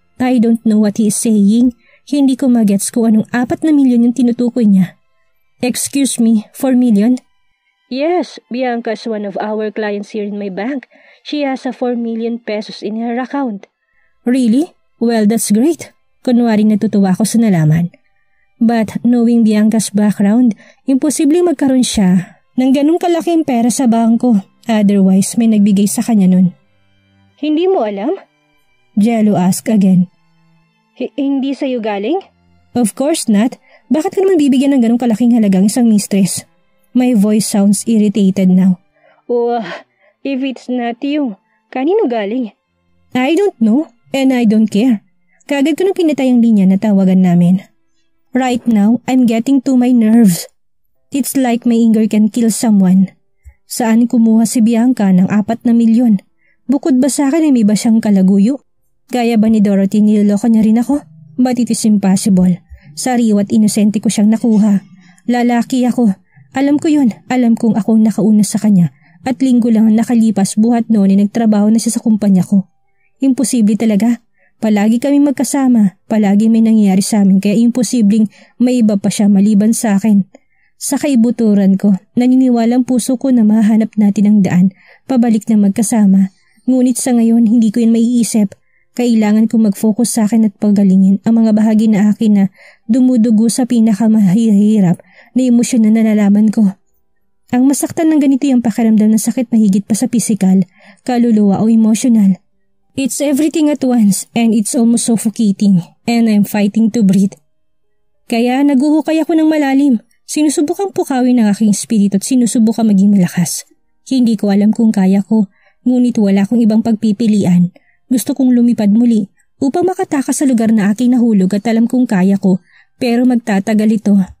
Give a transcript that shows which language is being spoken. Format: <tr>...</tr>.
<en>I don't know what he is saying.</en> <tl>Hindi ko magets kung anong 4 na milyon yung tinutukoy niya.</tl> <en>Excuse me, 4 million? Yes, Bianca is one of our clients here in my bank. She has a 4 million pesos in her account. Really? Well, that's great.</en> <tl>Kunwari natutuwa ako sa nalaman.</tl> <en>But knowing Bianca's background,</en> <tl>imposibleng magkaroon siya ng ganung kalaking pera sa bangko. Otherwise, may nagbigay sa kanya nun. Hindi mo alam?</tl> <en>Jello asked again.</en> <tl>Hindi sa'yo galing?</tl> <en>Of course not.</en> <tl>Bakit ka naman bibigyan ng ganung kalaking halagang isang mistress?</tl> <en>My voice sounds irritated now. Oh, if it's not you,</en> <tl>kanino galing?</tl> <en>I don't know, and I don't care.</en> <tl>Kaagad ko nang pinatay ang linya na tawagan namin.</tl> <en>Right now, I'm getting to my nerves. It's like my anger can kill someone.</en> <tl>Saan kumuha si Bianca ng 4 na milyon? Bukod ba sa akin ay may ba siyang kalaguyo? Gaya ba ni Dorothy niloloko niya rin ako?</tl> <en>But it is impossible.</en> <tl>Sariwa at inosente ko siyang nakuha. Lalaki ako. Alam ko yun. Alam kong akong nakauna sa kanya. At linggo lang ang nakalipas buhat noon ay nagtrabaho na siya sa kumpanya ko. Imposible talaga. Palagi kami magkasama, palagi may nangyayari sa amin kaya imposibleng may iba pa siya maliban sa akin. Sa kaibuturan ko, naniniwalang puso ko na mahanap natin ang daan, pabalik na magkasama. Ngunit sa ngayon hindi ko yun maiisip. Kailangan kong mag-focus sa akin at pagalingin ang mga bahagi na akin na dumudugo sa pinakamahirap na emosyon na nalalaman ko. Ang masaktan ng ganito yung pakiramdam ng sakit na higit pa sa pisikal, kaluluwa o emosyonal.</tl> <en>It's everything at once and it's almost suffocating and I'm fighting to breathe.</en> <tl>Kaya naguhukay ako ng malalim. Sinusubukang pukawin ang aking espiritu at sinusubukang maging malakas. Hindi ko alam kung kaya ko, ngunit wala akong ibang pagpipilian. Gusto kong lumipad muli upang makatakas sa lugar na aking nahulog at alam kong kaya ko, pero magtatagal ito.</tl>